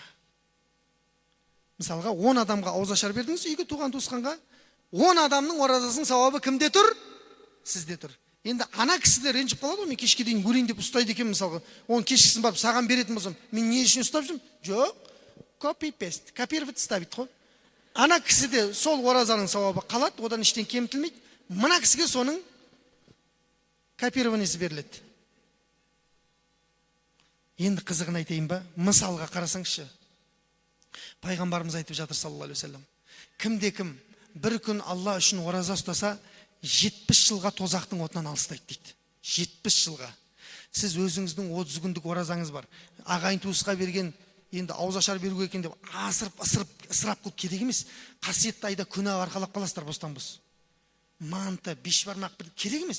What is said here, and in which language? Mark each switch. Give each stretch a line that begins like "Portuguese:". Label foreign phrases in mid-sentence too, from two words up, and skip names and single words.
Kazakh: Мысалға, 10 адамға ауыз ашар бердіңіз, үйге туған туысқанға, 10 адамның оразасының сауабы кімде тұр? Сізде тұр. Енді ана кісіде ренжіп қалады ғой, мен кешке дейін көрейін деп ұстайды екен, мысалға. Оның кешкісін барып саған беретін болсам, мен не үшін ұстап жүрмін? Жоқ, copy-paste,
Russian: копировать ставить
Kazakh: қой. Ана кісіде сол оразаның сауабы қалады, одан ештен кемітілмейді. Мына кісіге соның копированиесі беріледі. Енді қызығын айтайын ба? Мысалға қарасаңызшы. Пайғамбарымыз айтып жатыр
Arabic: صلى الله عليه وسلم.
Kazakh: Кімде-кім бір күн Алла үшін ораза ұстаса, 70 жылға тозақтың отынан алыстайды дейді. 70 жылға. Сіз өзіңіздің 30 күндік оразаңыз бар. Ағайын туысқа берген, енді ауыз ашар беруге екен деп ысырап қылып керек емес. Қасиетті айда күнә арқалап қаласыздар бостан-бос. Манты, беш бармақ керек емес.